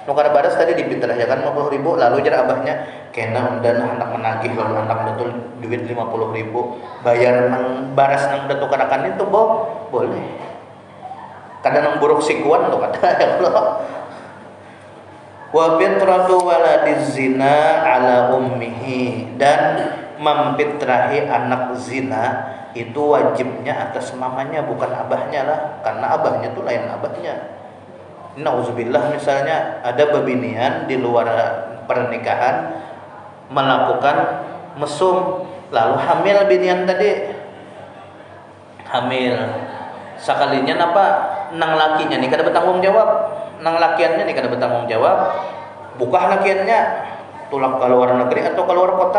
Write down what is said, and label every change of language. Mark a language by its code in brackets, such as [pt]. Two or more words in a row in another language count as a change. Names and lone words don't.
[bjn] Nu kada baras tadi dipitrahyakan 50.000 lalu jar abahnya kena dan anak menagih lalu anak betul duit 50.000 bayar nang baras nang udah tukarakan itu boleh. Kada nang buruk sikuan tuh kata [ar] يا الله. وفطرة ولد الزنا على أمه, [bjn] dan memfitrahi anak zina itu wajibnya atas mamanya bukan abahnya lah, karena abahnya tuh lain abahnya. Nauzubillah, misalnya ada bebinian di luar pernikahan melakukan mesum lalu hamil binian tadi, hamil sekalinya napa nang lakinya nih kada bertanggung jawab, nang lakiannya nih kada bertanggung jawab, buka lakiannya tulak ke luar negeri atau ke luar kota.